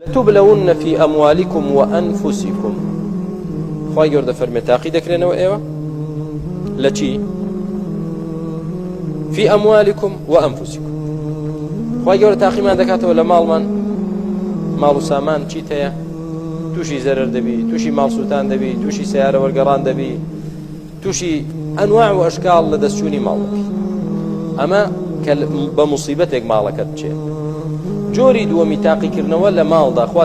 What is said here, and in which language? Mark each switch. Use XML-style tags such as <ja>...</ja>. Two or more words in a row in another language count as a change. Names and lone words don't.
<ar>لتبلون في أموالكم وأنفسكم</ar> <ckb>خواهي گەورە دەفەرمێت تاقی دەکرێنەوە ئێوە لە چی؟</ckb> <ar>في أموالكم وأنفسكم</ar> <ckb>خواهي گەورە تاقیمان دەکاتەوە لە ماڵمان ماڵ و سامان چیت هەیە تووشی زەرەر دەبی تووشی ماڵسووتان دەبی تووشی سیارە وەرگەڕان دەبی تووشی ئەنواع و ئەشکاڵ لە دەستچوونی ماڵ دەبی ئەمە کە بە موسیبەتێک ماڵەکەت بچێت جۆری دووەمی تاقیکردنەوە لە ماڵدا خوا</ckb>